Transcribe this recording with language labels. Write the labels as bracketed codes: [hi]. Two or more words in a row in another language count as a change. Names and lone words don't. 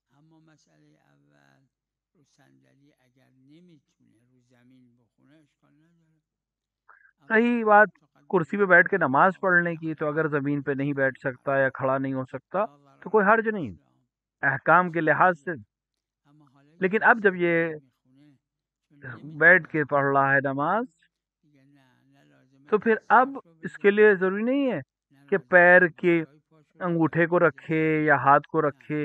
[fa] اما مسئله اول رو صندلی اگر نمیتونه رو زمین بخونه اشکال نداره. [ur] رہی بات کرسی پہ بیٹھ کے نماز پڑھنے کی، تو اگر زمین پہ نہیں بیٹھ سکتا یا کھڑا نہیں ہو سکتا تو کوئی حرج نہیں احکام کے لحاظ سے. لیکن اب جب یہ بیٹھ کے پڑھ رہا ہے نماز، تو پھر اب اس کے لیے ضروری نہیں ہے کہ پیر کے انگوٹھے کو رکھے یا ہاتھ کو رکھے.